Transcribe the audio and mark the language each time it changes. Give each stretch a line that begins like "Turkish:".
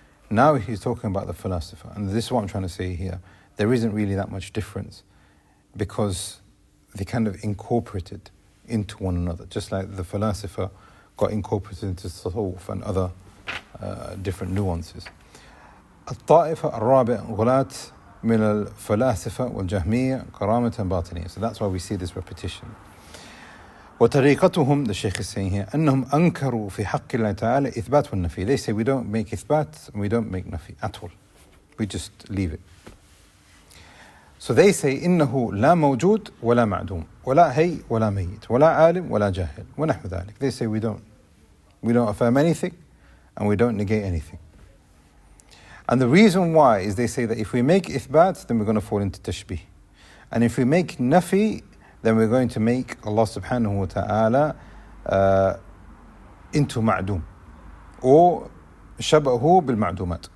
English: Now he's talking about the philosopher. And this is what I'm trying to say here. There isn't really that much difference, because they kind of incorporated into one another, just like the philosopher got incorporated into tasawwuf and other different nuances.
Arabic: الطائفة الرابع غلاة من الفلاسفة والجهمية كرامة باطنية.
English: So that's why we see this repetition.
Arabic: وطريقتهم,
English: the Shaykh is saying here,
Arabic: أنهم أنكروا في حق الله تعالى إثبات والنفي.
English: They say we don't make إثبات and we don't make nafi at all. We just leave it. So they say
Arabic: إنه لا موجود ولا معدوم ولا حي ولا ميت ولا عالم ولا جاهل ونحو ذلك.
English: They say we don't affirm anything and we don't negate anything. And the reason why is they say that if we make إثبات, then we're going to fall into tashbih. And if we make nafi, then we're going to make Allah subhanahu wa ta'ala into ma'doom, or shabahu bil ma'doomat.